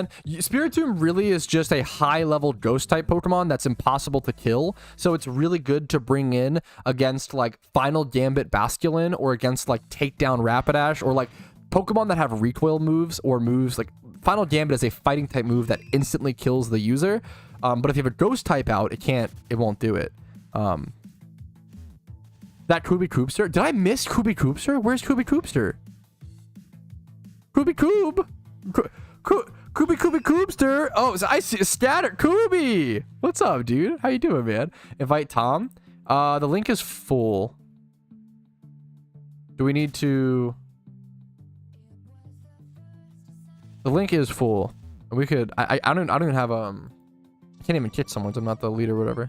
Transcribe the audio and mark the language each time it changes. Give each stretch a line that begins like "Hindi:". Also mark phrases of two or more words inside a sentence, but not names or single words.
English: Spiritomb really is just a high-level ghost-type Pokemon that's impossible to kill, so it's really good to bring in against like Final Gambit Basculin or against like Takedown Rapidash or like Pokemon that have recoil moves or moves like Final Gambit is a fighting-type move that instantly kills the user, but if you have a ghost-type out, it won't do it. That Kubi Koopster? Did I miss Kubi Koopster? Where's Kubi Koopster? Kubi Koob? Kubi Koopster? Oh, so I see Scatter Kubi! What's up, dude? How you doing, man? Invite Tom. The link is full. Do we need to... The link is full. We could... I don't even have I can't even kick someone, so I'm not the leader or whatever.